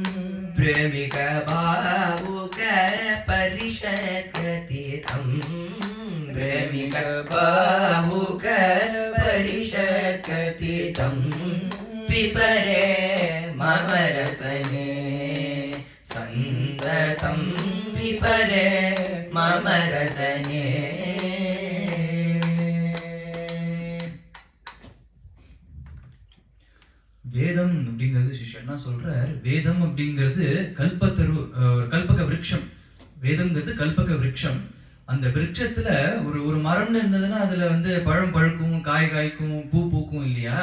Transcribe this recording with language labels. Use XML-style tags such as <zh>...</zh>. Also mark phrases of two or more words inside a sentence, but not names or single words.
<sa>प्रेमिक भावुक परिषत्कथितम् प्रेमिक भावुक परिषत्कथितम् पिपरे मम रसने संततं पिपरे मम रसने</sa> <ta>வேதம் அப்படிங்கிறது சிஷ்யன் என்ன சொல்றார், வேதம் அப்படிங்கிறது கல்பக விருட்சம். வேதம்ங்கிறது கல்பக விருட்சம். அந்த விருட்சத்துல ஒரு மரம்னு இருந்ததுன்னா அதுல பழம் பழுக்கும், காய் காய்க்கும், பூ பூக்கும் இல்லையா?</ta>